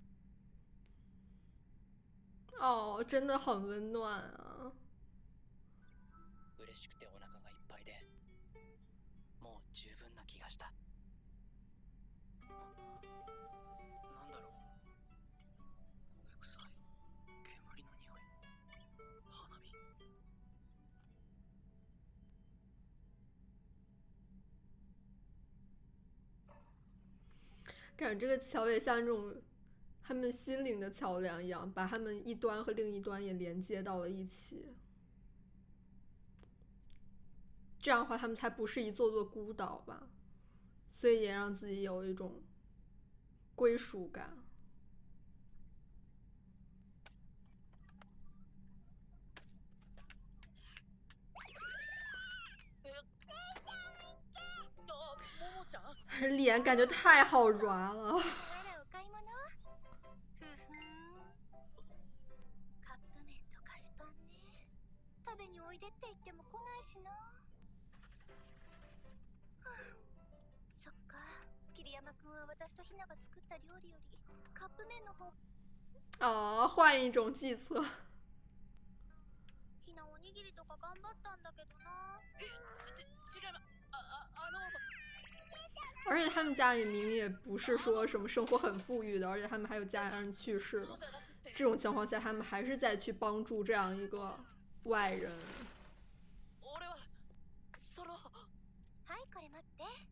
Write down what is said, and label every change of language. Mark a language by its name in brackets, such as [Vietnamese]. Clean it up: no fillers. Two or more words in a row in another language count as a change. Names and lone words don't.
[Chinese] 哦，真的很温暖啊。 [Japanese] 嬉しくてお腹がいっぱいで、もう十分な気がした。なんだろう、焦げ臭い煙の匂い、花火。 [Chinese] 感觉这个桥也像这种他们心灵的桥梁一样，把他们一端和另一端也连接到了一起。这样的话，他们才不是一座座孤岛吧，所以也让自己有一种归属感。脸感觉太好抓了。 [Japanese] あらお買い物？ふふん。カップ麺と菓子パンね。食べにおいでって言っても来ないしな。そっか。桐山くんは私とひなが作った料理よりカップ麺の方。あ、 [Chinese] 换一种计策。 [Japanese] ひなおにぎりとか頑張ったんだけどな。違います。 [Chinese] 而且他们家里明明也不是说什么生活很富裕的，而且他们还有家人去世了。这种情况下，他们还是在去帮助这样一个外人。 [Japanese] はいこれ待って。